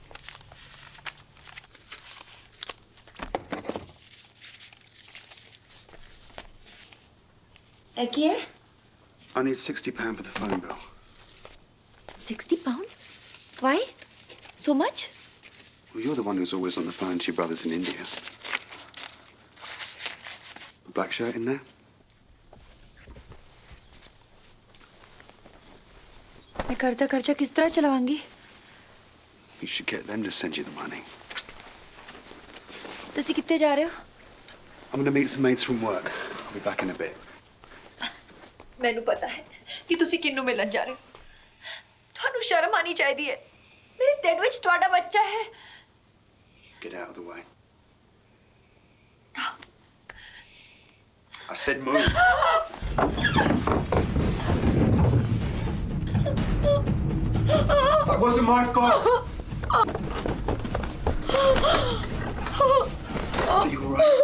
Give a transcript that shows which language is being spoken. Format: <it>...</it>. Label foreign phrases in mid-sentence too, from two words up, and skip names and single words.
<en>Kia? I need £60 for the phone bill. £60? Why? So much? Well, you're the one who's always on the phone to your brothers in India. A black shirt in there?</en> <hi>मैं करता खर्चा किस तरह चलाऊंगी?</hi> <en>You should get them to send you the money.</en> <pa>ਤੁਸੀਂ ਕਿੱਥੇ ਜਾ ਰਹੇ ਹੋ?</pa> <en>I'm going to meet some mates from work. I'll be back in a bit.</en> <pa>ਮੈਨੂੰ ਪਤਾ ਹੈ ਕਿ ਤੁਸੀਂ ਕਿਹਨੂੰ ਮਿਲਣ ਜਾ ਰਹੇ ਹੋ। ਤੁਹਾਨੂੰ ਸ਼ਰਮ ਆਣੀ ਚਾਹੀਦੀ ਹੈ। ਮੇਰੇ ਢਿੱਡ ਵਿੱਚ ਤੁਹਾਡਾ ਬੱਚਾ ਹੈ।</pa> <en>Get out of the way. I said move. That wasn't my fault. Are you all right?</en>